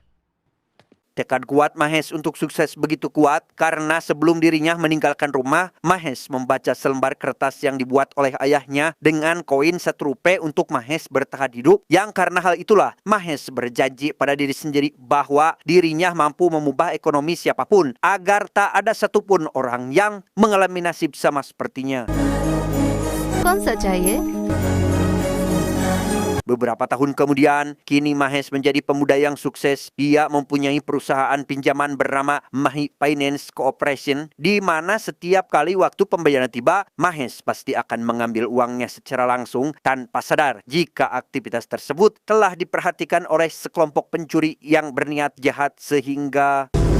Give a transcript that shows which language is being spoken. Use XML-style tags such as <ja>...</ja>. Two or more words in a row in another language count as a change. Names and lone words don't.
<id>Tekad kuat Mahesh untuk sukses begitu kuat karena sebelum dirinya meninggalkan rumah, Mahesh membaca selembar kertas yang dibuat oleh ayahnya dengan koin 1 rupiah untuk Mahesh bertahan hidup, yang karena hal itulah Mahesh berjanji pada diri sendiri bahwa dirinya mampu mengubah ekonomi siapapun agar tak ada satupun orang yang mengalami nasib sama sepertinya.</id> <hi>कौन सा चाहिए?</hi> <id>Beberapa tahun kemudian, kini Mahesh menjadi pemuda yang sukses. Ia mempunyai perusahaan pinjaman bernama Mahi Finance Corporation, di mana setiap kali waktu pembayaran tiba, Mahesh pasti akan mengambil uangnya secara langsung tanpa sadar jika aktivitas tersebut telah diperhatikan oleh sekelompok pencuri yang berniat jahat sehingga</id>